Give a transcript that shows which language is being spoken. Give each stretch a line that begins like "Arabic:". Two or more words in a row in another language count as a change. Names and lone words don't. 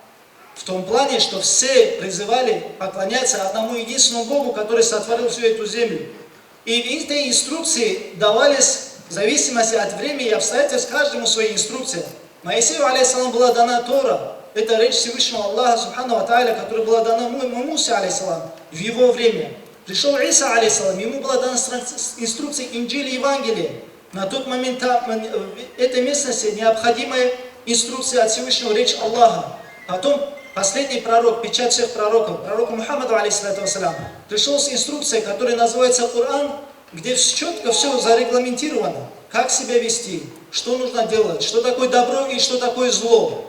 Russian: В том плане, что все призывали поклоняться одному единственному Богу, который сотворил всю эту землю. И эти инструкции давались в зависимости от времени и обстоятельств каждому своей инструкции. Моисею, алейхиссалам, была дана Тора. Это речь Всевышнего Аллаха,
Arabic: سبحانه وتعالى,
Russian: которая была дана Мусе, алейхиссалам, в его время. Пришел Иса, алейхиссалам, ему была дана инструкция Инджиля и Евангелия. На тот момент в этой местности необходимая инструкция от Всевышнего, речь Аллаха. Потом последний пророк, печать всех пророков, пророку Мухаммаду,
Arabic: عليه الصلاة والسلام,
Russian: пришел с инструкцией, которая называется Коран, где четко все зарегламентировано, как себя вести, что нужно делать, что такое добро и что такое зло.